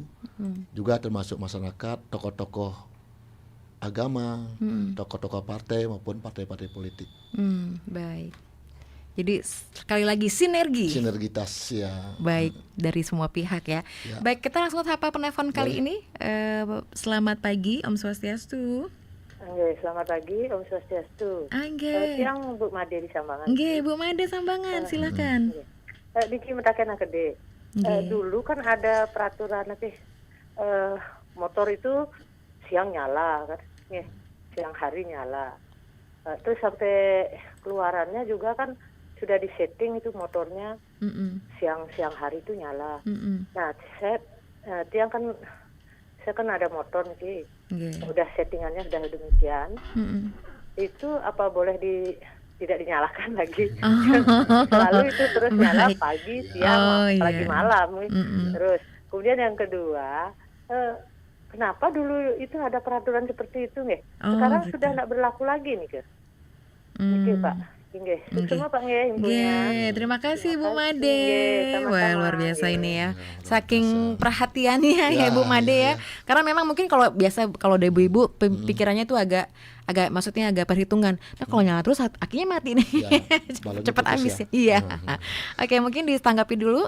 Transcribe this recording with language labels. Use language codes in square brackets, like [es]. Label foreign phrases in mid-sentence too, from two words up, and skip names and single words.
[id] Juga termasuk masyarakat, tokoh-tokoh agama, tokoh-tokoh partai maupun partai-partai politik. Baik. Jadi sekali lagi sinergitas ya. Baik, dari semua pihak ya. Baik, kita langsung sapa penelpon kali ini. Selamat pagi, Om Swastiastu. Selamat pagi, Om Swastiastu. Siang Bu Made di Sambangan. Bu Made Sambangan, silakan. [ban] Niki metaken akede. [id] Dulu kan ada peraturan motor itu siang nyala kan, siang hari nyala. Terus sampai keluarannya juga kan sudah disetting itu motornya siang hari itu nyala. Nah, saya kan ada motor nih, udah settingannya sudah demikian. Itu apa boleh tidak dinyalakan lagi? Selalu itu terus nyala pagi, siang, apalagi malam. Terus kemudian yang kedua, kenapa dulu itu ada peraturan seperti itu nggih? Sekarang sudah tidak berlaku lagi nih ke. Nggih Pak. Nggih. Semua Pak nggih imbunya. Terima kasih Bu Made. Wah, luar biasa ini ya. Saking perhatiannya ya Bu Made ya. Karena memang mungkin kalau dari ibu-ibu pikirannya itu agak maksudnya agak perhitungan. Nah, kalau nyala terus akhirnya mati nih. Cepat habis ya. Iya. Oke, mungkin ditanggapi dulu.